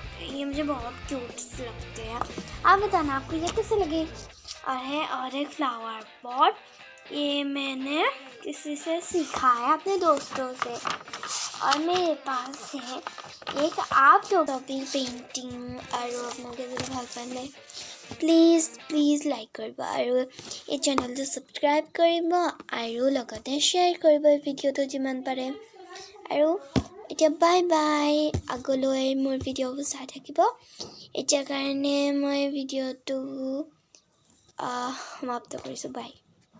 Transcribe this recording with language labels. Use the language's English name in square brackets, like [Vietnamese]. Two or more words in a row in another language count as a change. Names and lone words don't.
[Hindi] ये मुझे बहुत क्यूट लगते हैं। आप बताना आपको ये कैसे लगे। और एक [English] flower pot [Hindi] ये मैंने किसी से सीखा है, अपने दोस्तों से। और मेरे पास है एक आप लोगों की पेंटिंग। और अपना के [Assamese] ভাল পালে [English] please like [Assamese] কৰিব আৰু এই চেনেলটো ছাবস্ক্ৰাইব কৰিব আৰু লগতে শ্বেয়াৰ কৰিব এই ভিডিঅ'টো যিমান পাৰে আৰু এতিয়া বাই আগলৈ মোৰ ভিডিঅ'বোৰ চাই থাকিব এতিয়া কাৰণে মই ভিডিঅ'টো সমাপ্ত কৰিছোঁ বাই